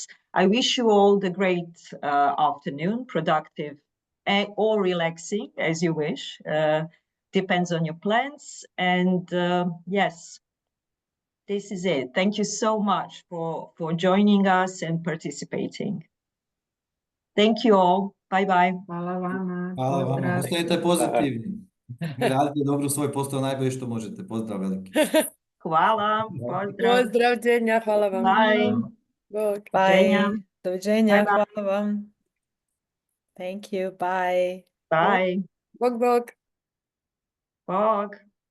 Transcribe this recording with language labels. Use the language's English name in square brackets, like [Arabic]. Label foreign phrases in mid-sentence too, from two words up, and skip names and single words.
[English] I wish you all the great afternoon, productive or relaxing, as you wish. Depends on your plans. And yes, this is it. Thank you so much for joining us and participating. Thank you all. Bye-bye. [Croatian] Hvala vama. Ostajete pozitivni. Radite dobro svoj posao najbolje što možete. Pozdrav veliki. Hvala. Pozdrav. Pozdrav, Dženja. Hvala vam. [English] Bye. Bye. Doviđenja. Bye-bye. [Croatian] Hvala vam. [English] Thank you. Bye. Bye. [Croatian] Bog, bog. Bog.